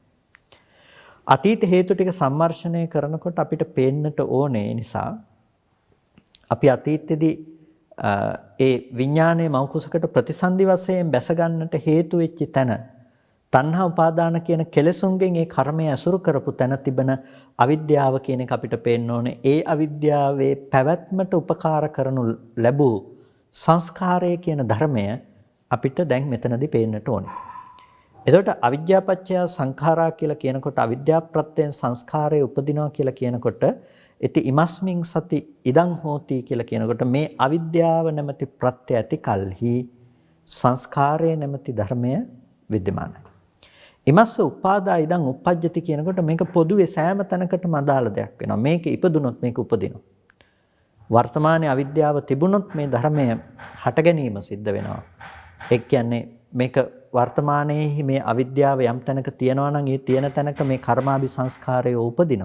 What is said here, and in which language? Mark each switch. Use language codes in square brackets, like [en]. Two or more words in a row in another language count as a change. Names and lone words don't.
[si] අතීත හේතු ටික සම්මර්ෂණය කරනකොට අපිට පේන්නට ඕනේ නිසා අපි අතීතයේදී ඒ විඥානයේ මෞකුසකට ප්‍රතිසන්දි වශයෙන් බැස ගන්නට හේතු වෙච්ච තැන තණ්හා උපාදාන කියන කෙලෙසුන්ගෙන් ඒ කර්මය ඇසුරු කරපු තැන තිබෙන අවිද්‍යාව කියන එක අපිට පේන්න ඕනේ. ඒ අවිද්‍යාවේ පැවැත්මට උපකාර කරනු ලැබූ සංස්කාරය කියන ධර්මය අපිට දැන් මෙතනදී පේන්නට ඕනේ. එතකොට [pi] අවිද්‍යාපච්චය සංඛාරා [si] කියලා කියනකොට අවිද්‍යා ප්‍රත්‍යයෙන් සංස්කාරය උපදිනවා කියලා කියනකොට [pi] ඉති ඉමස්මින් සති ඉදං හෝති [si] කියලා කියනකොට මේ අවිද්‍යාව නැමැති ප්‍රත්‍ය ඇති කල්හි සංස්කාරය නැමැති ධර්මය विद्यමානයි. [pi] ඉමස්ස උපාදා ඉදං උප්පජ්ජති [si] කියනකොට මේක පොදුවේ සෑම තැනකටම අදාළ දෙයක් වෙනවා. මේක ඉපදුනොත් මේක උපදිනවා. වර්තමානයේ අවිද්‍යාව තිබුණොත් මේ ධර්මය හට ගැනීම සිද්ධ වෙනවා. ඒ කියන්නේ මේක වර්තමානයේ මේ අවිද්‍යාව යම් තැනක තියෙනවා නම් ඒ තියෙන තැනක මේ කර්මාභි සංස්කාරය උපදිනවා.